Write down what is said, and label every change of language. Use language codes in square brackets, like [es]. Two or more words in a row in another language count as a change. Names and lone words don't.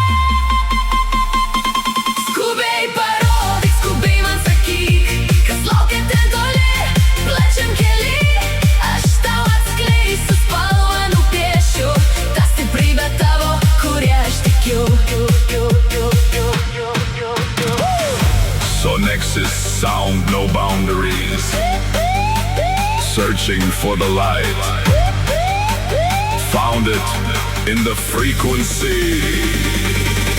[lt] Skubiai parodyk, skubiai man sakyk, kas laukia ten toli, plačiam kely. Aš tau atskleisiu spalvą, nupiešiu tą stiprybę tavo, kuria aš tikiu. [en] Sonexus sound, no boundaries. Searching for the light. Found it in the frequency.